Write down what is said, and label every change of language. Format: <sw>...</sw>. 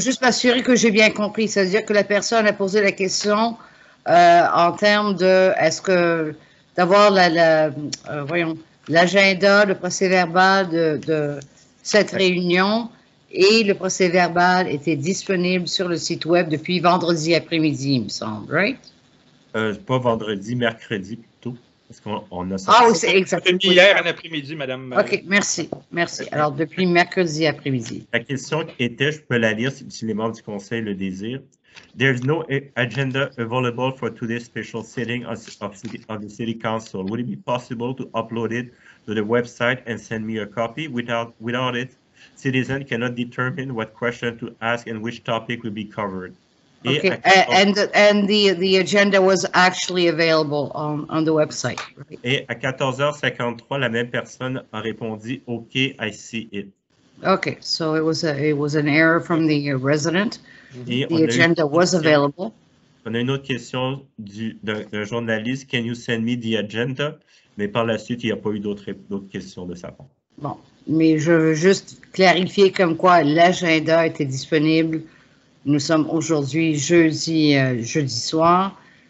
<fr>juste m'assurer que j'ai bien compris. C'est-à-dire que la personne a posé la question en termes de est-ce que d'avoir l'agenda, le procès verbal de cette réunion et le procès verbal était disponible sur le site web depuis vendredi après-midi, il me semble,</fr> <en>right?</en> <fr>Pas vendredi, mercredi plutôt. Parce qu'on a Ah oui, c'est exact. Depuis hier en après-midi, madame. OK, merci. Merci. Alors, depuis mercredi après-midi. La question était, je peux la lire si les membres du Conseil le désirent.</fr> <en>There's no agenda available for today's special sitting of the City Council. Would it be possible to upload it to the website and send me a copy? Without it, citizens cannot determine what question to ask and which topic will be covered. Okay, and the agenda was actually available on the website. Right?</en> <fr>Et à 14h53, la même personne a répondu «</fr> <en>OK, I see it ». Okay, so it was an error from the resident.</en> <fr>Et</fr> <en>The agenda was available.</en> <fr>On a une autre question d'un journaliste, «</fr> <en>Can you send me the agenda ?»</en> <fr>Mais par la suite, il n'y a pas eu d'autres questions de sa part. Bon, mais je veux juste clarifier comme quoi l'agenda était disponible. Nous sommes aujourd'hui jeudi soir.</fr>